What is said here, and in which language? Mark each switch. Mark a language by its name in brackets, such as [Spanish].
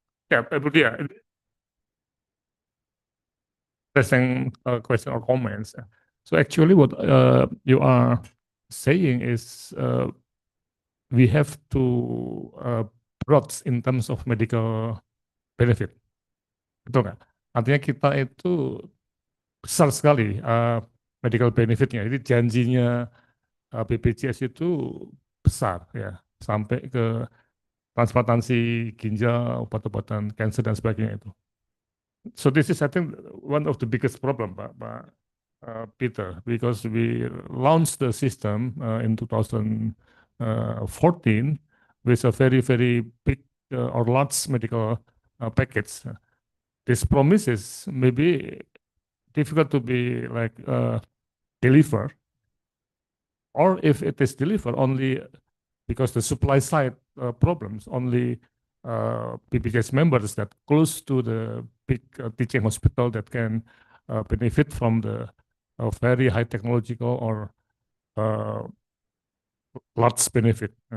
[English] Yeah, interesting question or comments. So actually, what you are saying is we have to broad in terms of medical benefit, [Indonesian] betul nggak? Artinya kita itu besar sekali medical benefitnya. Jadi janjinya BPJS itu besar ya, sampai ke transplantasi ginjal, obat-obatan cancer dan sebagainya itu. [English] So this is, I think, one of the biggest problem, Pak Peter, because we launched the system in 2014 with a very, very big or large medical package. This promises maybe difficult to be like deliver, or if it is delivered only because the supply side problems, only BPJS members that close to the big teaching hospital that can benefit from the very high technological or large benefit.